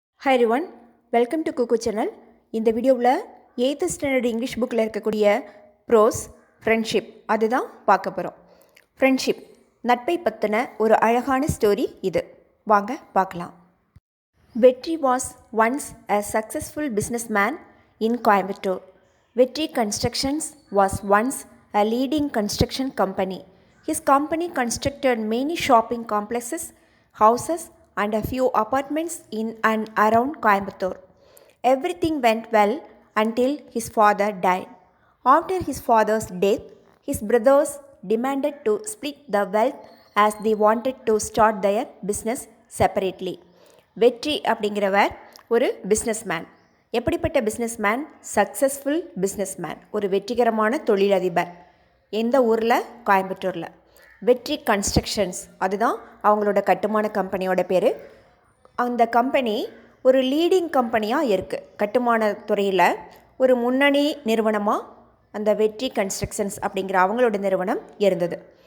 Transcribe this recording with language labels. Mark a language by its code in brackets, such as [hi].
[en] Hi everyone, welcome to Kuku channel. [ta] இந்த வீடியோவில் 8th standard English புக்கில் இருக்கக்கூடிய ப்ரோஸ் ஃப்ரெண்ட்ஷிப் அதுதான் பார்க்க போகிறோம். ஃப்ரெண்ட்ஷிப் நட்பை பற்றின ஒரு அழகான ஸ்டோரி இது. வாங்க பார்க்கலாம். [en] Vetri was once a successful businessman in Coimbatore. Vetri Constructions was once a leading construction company. His company constructed many shopping complexes, houses and a few apartments in and around Coimbatore. Everything went well until his father died. After his father's death, his brothers demanded to split the wealth as they wanted to start their business separately. [ta] வெற்றி அப்படிங்கிறவர் ஒரு businessman. எப்படிப்பட்ட businessman? Successful businessman, ஒரு வெற்றிகரமான தொழிலதிபர். எந்த ஊரில்? கோயம்புத்தூரில். வெற்றி கன்ஸ்ட்ரக்ஷன்ஸ் அதுதான் அவங்களோட கட்டுமான கம்பெனியோட பேர். அந்த கம்பெனி ஒரு லீடிங் கம்பெனியாக இருக்குது. கட்டுமான துறையில் ஒரு முன்னணி நிறுவனமாக அந்த வெற்றி கன்ஸ்ட்ரக்ஷன்ஸ் அப்படிங்கிற அவங்களோட நிறுவனம் இருந்தது.